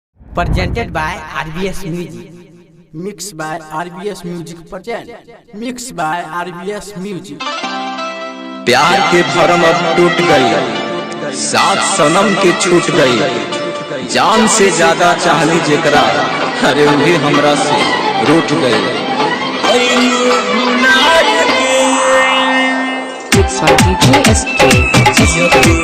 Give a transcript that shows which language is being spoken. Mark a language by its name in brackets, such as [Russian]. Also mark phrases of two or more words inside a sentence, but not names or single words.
[English] presented by RBS Music. Mixed by RBS Music present. Mixed by RBS Music. [Bhojpuri] प्यार के भरम अब टूट गई, साथ सनम के छूट गई, जान से ज्यादा चाहली जेकरा, अरे उहे हमरा से रूठ गई। [English] It's by DJ SK.